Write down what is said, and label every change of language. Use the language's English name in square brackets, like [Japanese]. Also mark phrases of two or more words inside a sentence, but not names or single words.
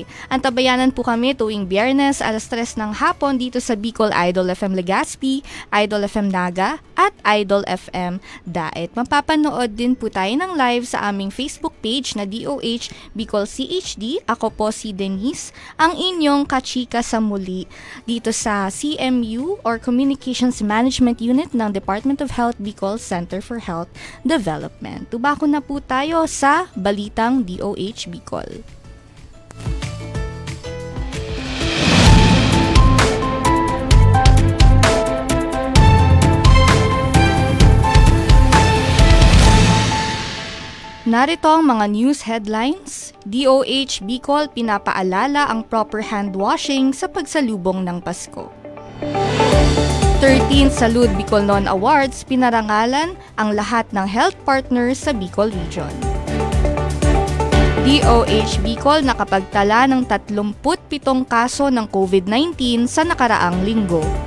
[Filipino] Antabayanan po kami tuwing Biyernes alas 3 ng hapon dito sa Bicol Idol FM Legazpi, Idol FM Naga at Idol FM Daet. Mapapanood din po tayo ng live sa aming Facebook page na DOH Bicol CHD. Ako po si Denise, ang inyong kachika sa muli dito sa CMU or Communications Management Unit ng Department of Health Bicol Center for Health Development. Tubako na po tayo sa Balitang DOH Bicol. Narito ang mga [English] news headlines. [Filipino] DOH Bicol pinapaalala ang [English] proper hand washing [Filipino] sa pagsalubong ng Pasko. 13th Salud Bicolnon Awards pinarangalan ang lahat ng [English] health partners [Filipino] sa Bicol Region. DOH Bicol nakapagtala ng 37 kaso ng COVID-19 sa nakaraang linggo.